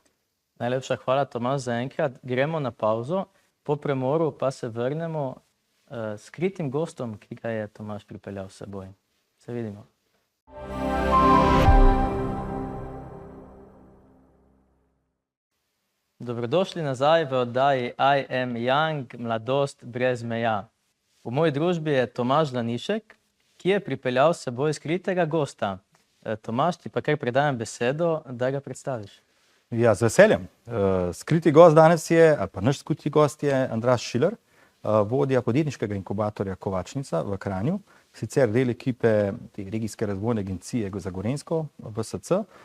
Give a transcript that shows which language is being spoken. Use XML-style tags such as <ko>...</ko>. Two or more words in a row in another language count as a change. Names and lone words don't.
<sl>Najlepša hvala, Tomaž, za enkrat. Gremo na pauzo, po premoru pa se vrnemo s skritim gostom, ki ga je Tomaž pripeljal s seboj. Se vidimo. Dobrodošli nazaj v oddaji I am young, mladost brez meja. V moji družbi je Tomaž Lanišek, ki je pripeljal s seboj skritega gosta. Tomaž, ti pa kar predajam besedo, da ga predstaviš. Ja, z veseljem. Skriti gost danes je, ali pa naš skriti gost je Andraž Šiler, vodja podjetniškega inkubatorja Kovačnica v Kranju, sicer del ekipe te regijske razvojne agencije za Gorenjsko, VSC.</sl>